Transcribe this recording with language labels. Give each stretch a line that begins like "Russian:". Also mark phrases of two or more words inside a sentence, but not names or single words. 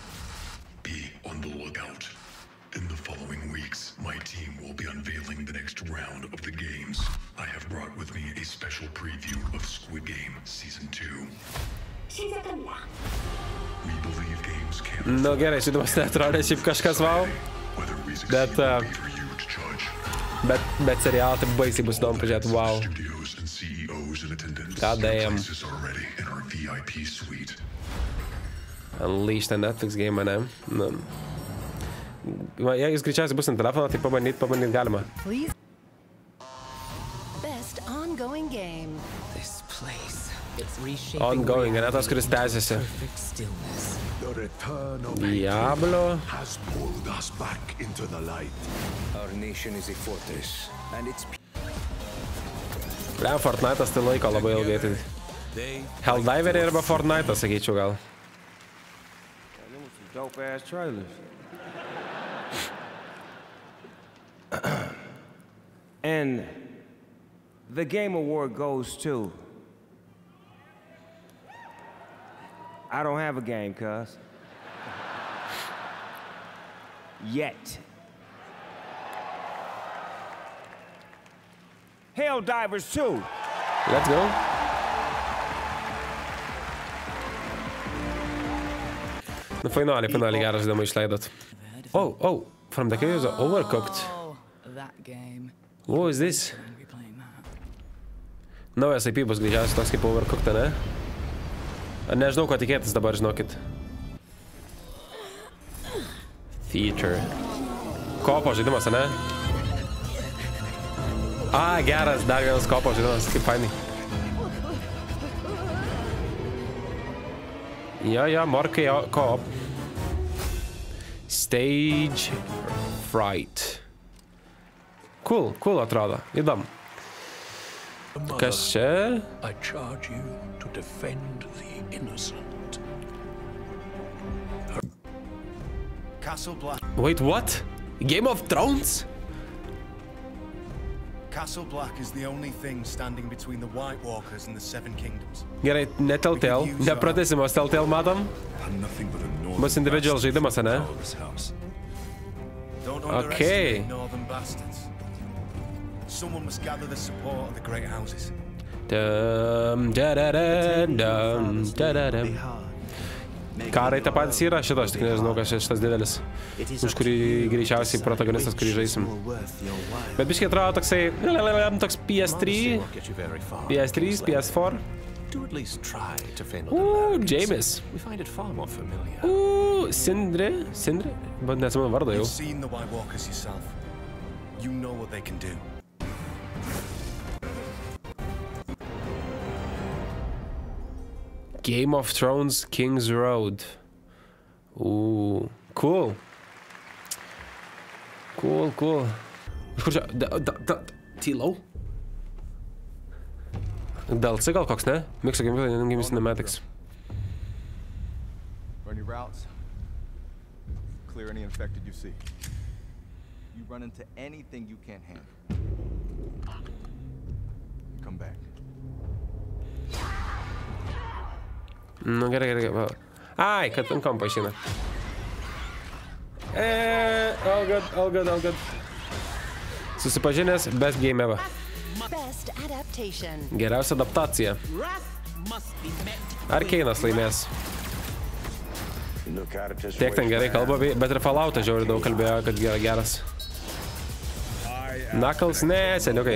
English: Be on the lookout. In the following weeks, my team will be unveiling the next round of the games. I have brought with me a special preview of Squid Game Season 2. We believe games can...
Lithuanian: Nu gerai, šitamas neatrodė šiaip kažkas wow. Bet serialą tai baisiai bus įdomu pažiūrėti, wow.
English: God damn. Unleashed Netflix game,
Lithuanian: ne? Nu. Jei jis greičiausiai bus ant telefono, tai pabandyt galima.
English: Best ongoing game. This place. It's reshaping.
Lithuanian: Ongoing, ne tas, kuris tęsiasi.
English: The return of Diablo. has pulled us back into the light. Our nation is a fortress, and it's
Lithuanian: Blem, Fortnite'as tai laiko labai ilgai. Tai Helldiveriai arba Fortnite'as, sakyčiau gal.
English: dope ass trailers. And the Game Award goes to... I don't have a game, cuz. Yet. Helldivers 2. Let's go.
Lithuanian: Nu, finaliai geras žaidimą išleidot.
English: Oh, from the chaos of Overcooked. That game. What is this?
Lithuanian: Naujas IP bus greičiausiai toks kaip Overcooked, ne? Nežinau, ko tikėtis dabar, žinokit.
English: Feature.
Lithuanian: Kopo žaidimas, ne? Geras, dar vienas kopo žaidimas, kaip fainai. Jo, morkai koop.
English: Stage Fright.
Lithuanian: Cool atrodo, įdomu. Kas čia?
English: I charge you to defend the innocent. Castle Black. Wait, what? Game of Thrones? Castle Black is the only thing standing between the White Walkers and the Seven Kingdoms.
Lithuanian: Gerai, ne Telltale, nepratęsimas Telltale matom. Bus individual žaidimas, ne?
English: Don't underestimate northern bastards. Someone must gather the support of the great houses.
Lithuanian: Karai tą patys yra, šito aš tik nežinau, kas šitas didelis, už kurį greičiausiai protagonistas, kurį žaisim. Bet biškiai atrodo toksai, toks PS3, PS4. James. Sindri? Bet neatsimenu vardą jau.
English: You've seen the White Walkers yourself. You know what they can do. Game of Thrones King's Road. Cool.
Lithuanian: Iš kur čia? Tylau? DLC gal koks, ne? Mixo Game Cinematics.
English: Run your routes. Clear any infected you see. You run into anything you can't handle. Come back.
Lithuanian: Nu, gerai. Ai, kad ant kompo išeina.
English: All good.
Lithuanian: Susipažinęs,
English: best game ever.
Lithuanian: Geriausia adaptacija. Arkeinas laimės. Tiek ten gerai kalba, bet ir Fallout'ą žiauriai daug kalbėjo, kad geras. Knuckles, ne, seniukai.